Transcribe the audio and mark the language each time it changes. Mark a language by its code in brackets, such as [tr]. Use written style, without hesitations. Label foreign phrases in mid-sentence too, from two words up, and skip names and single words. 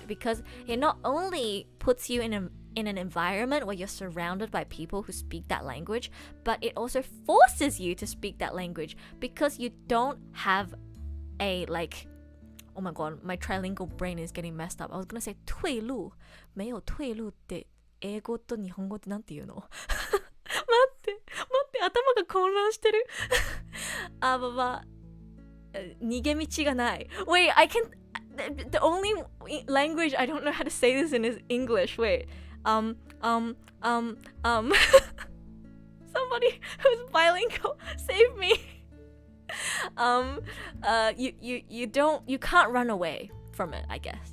[en] Because it not only puts you in an environment where you're surrounded by people who speak that language, but it also forces you to speak that language because you don't have a oh my god, my trilingual brain is getting messed up. I was gonna say 退路。 [zh] 没有退路 [ja] って英語と日本語ってなんて言うの？待って頭が混乱してる。逃げ道がない。 [en] Wait, I can. The only language I don't know how to say this in is English. Wait. Somebody who's bilingual, save me. You can't run away from it, I guess.